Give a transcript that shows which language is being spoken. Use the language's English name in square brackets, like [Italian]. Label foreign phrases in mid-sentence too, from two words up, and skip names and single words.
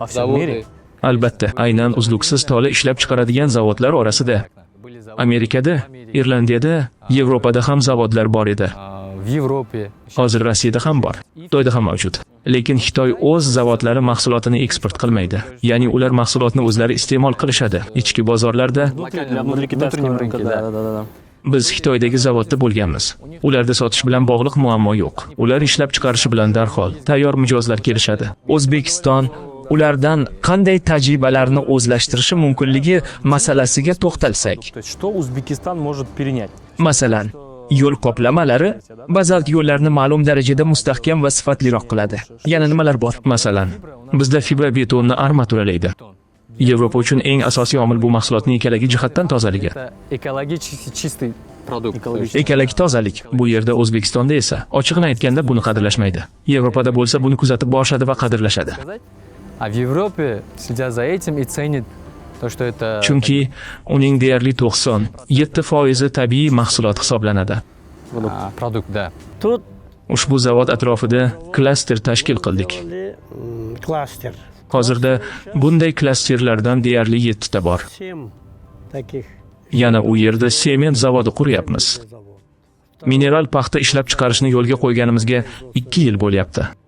[Uzbek] Albatta, aynan uzluksiz tola ishlab chiqaradigan zavodlar orasida Amerikada, Irlandiyada, Yevropada ham zavodlar bor edi. [Russian] В Европе. [Uzbek] Hozir Rossiyada ham bor, Xitoyda ham mavjud. Lekin Xitoy o'z zavodlari mahsulotini eksport qilmaydi. Ya'ni ular mahsulotni o'zlari iste'mol qilishadi. Ichki bozorlarda [Russian] Внутреннем рынке, да. [Uzbek] biz Xitoydagi zavodda bo'lganmiz. Ularda sotish bilan bog'liq muammo yo'q. Ular ishlab chiqarishi bilan darhol tayyor mijozlar kelishadi. O'zbekiston ulardan qanday tajribalarni o'zlashtirishi mumkinligi masalasiga to'xtalsak. [Russian] То есть, что Узбекистан может перенять? [Uzbek] Masalan, yo'l qoplamalari bazalt yo'llarni ma'lum darajada mustahkam va sifatliroq qiladi. Yana nimalar bor? Masalan, bizda fibra betonni armaturalaydi. Yevropa uchun eng asosiy omil bu mahsulotning ekologik jihatdan tozaligi. [Russian] Это экологически чистый продукт. [Uzbek] Ekologik tozalik. Bu yerda O'zbekistonda esa ochiqni aytganda buni qadrlashmaydi. Yevropada bo'lsa buni kuzatib borishadi va qadrlashadi. [Russian] А в Европе следят за этим и ценят то, что это [Uzbek] Chunki uning deyarli 97% tabiiy mahsulot hisoblanadi. [Russian] продукт, да. Тут [Uzbek] Ushbu zavod atrofida klaster tashkil qildik. [Russian] кластер. [Uzbek] Hozirda bunday klasterlardan deyarli 7 ta bor. [Russian] 7 таких [Uzbek] Yana u yerda sement zavodi quryapmiz. Mineral paxta ishlab chiqarishni yo'lga qo'yganimizga 2 yil bo'lyapti.